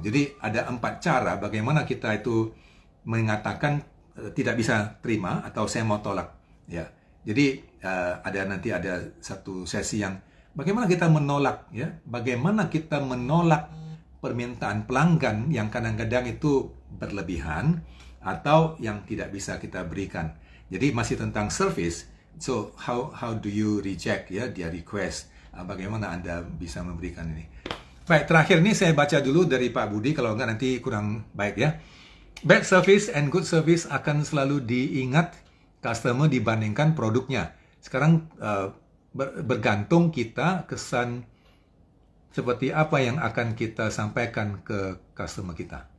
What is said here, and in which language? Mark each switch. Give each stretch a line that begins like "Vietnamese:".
Indonesian: Jadi ada 4 cara bagaimana kita itu mengatakan tidak bisa terima atau saya mau tolak, ya. Jadi nanti ada satu sesi yang bagaimana kita menolak, ya. Bagaimana kita menolak permintaan pelanggan yang kadang-kadang itu berlebihan atau yang tidak bisa kita berikan. Jadi masih tentang service.
English: So how do you reject,
Indonesian: ya, dia
English: request?
Indonesian: Bagaimana Anda bisa memberikan ini? Baik, terakhir ini saya baca dulu dari Pak Budi, kalau enggak nanti kurang baik, ya.
English: Bad service and good service
Indonesian: akan selalu diingat customer dibandingkan produknya. Sekarang bergantung kita kesan seperti apa yang akan kita sampaikan ke customer kita.